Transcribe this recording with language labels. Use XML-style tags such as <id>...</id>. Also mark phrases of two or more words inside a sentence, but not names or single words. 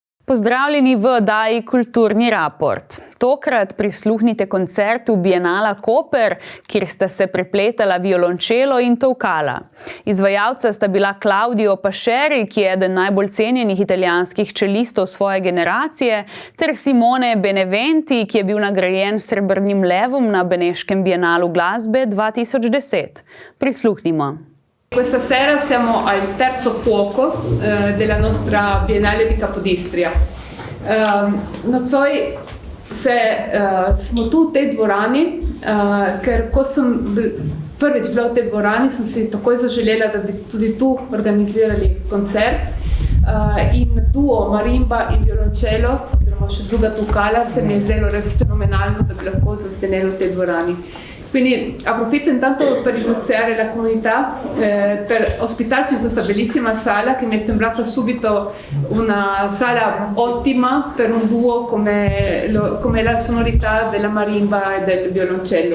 <sl>Pozdravljeni v oddaji Kulturni raport. Tokrat prisluhnite koncertu Biennala Koper, kjer sta se prepletala violončelo in tolkala. Izvajalca sta bila Claudio Pašeri, ki je eden najbolj cenjenih italijanskih čelistov svoje generacije, ter Simone Beneventi, ki je bil nagrajen s srebrnim levom na Beneškem Bienalu glasbe 2010. Prisluhnimo.</sl> <it>Questa sera siamo al terzo fuoco della nostra Biennale di Capodistria.</it> <sl>Nocoj smo tu v tej dvorani, ker ko sem prvič bila v tej dvorani, sem si takoj zaželela, da bi tudi tu organizirali koncert. In duo marimba in violončelo, oziroma še druga tolkala, se mi je zdelo res fenomenalno, da bi lahko zazvenelo v tej dvorani.</sl> <it>Quindi approfitto intanto per ringraziare la comunità per ospitarci in questa bellissima sala che mi è sembrata subito una sala ottima per un duo come la sonorità della marimba e del violoncello.</it>